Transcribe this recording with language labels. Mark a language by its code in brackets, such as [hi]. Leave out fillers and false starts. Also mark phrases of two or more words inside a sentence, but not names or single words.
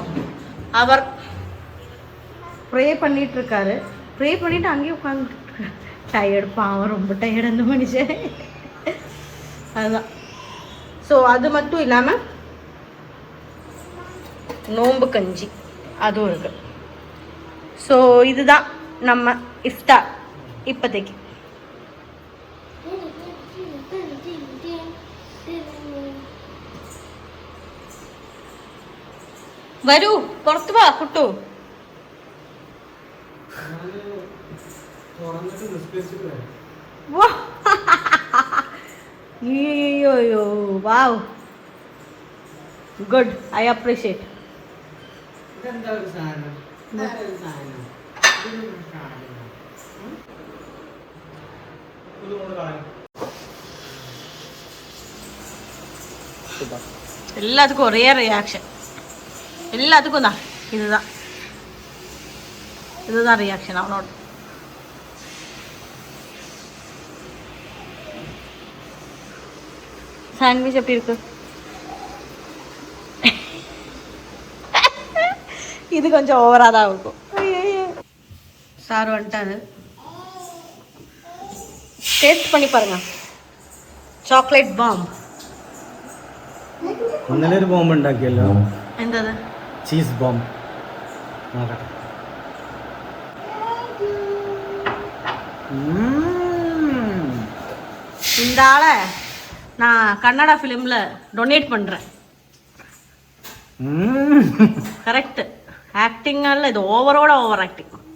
[ta] அவர் ப்ரே பண்ணிகிட்ருக்காரு, ப்ரே பண்ணிவிட்டு அங்கேயே உட்காந்துட்டு டயர்டு, பாவம் ரொம்ப டயர்டு அந்த மனுஷன். அதுதான். ஸோ அது மட்டும் இல்லாமல் நோம்பு கஞ்சி அதுவும் இருக்குது. ஸோ இதுதான் நம்ம இஃப்தார் இப்போதைக்கு. [ml] വരൂ, പുറത്ത് വാ കുട്ടു. [en] അയ്യോ wow, good, I appreciate. [ta] எல்லாத்துக்கும் ஒரே ரியாக்ஷன், எல்லாத்துக்கும் தான் இதுதான் ரியாக்ஷன் அவனோட. சாண்ட்விச் எப்படி இருக்கு? இது கொஞ்சம் ஓவராக தான் இருக்கும். சார் வந்துட்டாரு, டேஸ்ட் பண்ணி பாருங்க. [en] chocolate bomb. [ml] ഇന്നലെ ഒരു ബോംബ് ഉണ്ടാക്കിയല്ലോ. എന്താ? [en] cheese bomb. [ml] നോക്കട്ടെ. [ta] இந்த ஆளை நான் கன்னடா ஃபிலிம்ல டொனேட் பண்றேன். கரெக்ட். ஆக்டிங் அல்ல, இது ஓவரோட [en] over acting.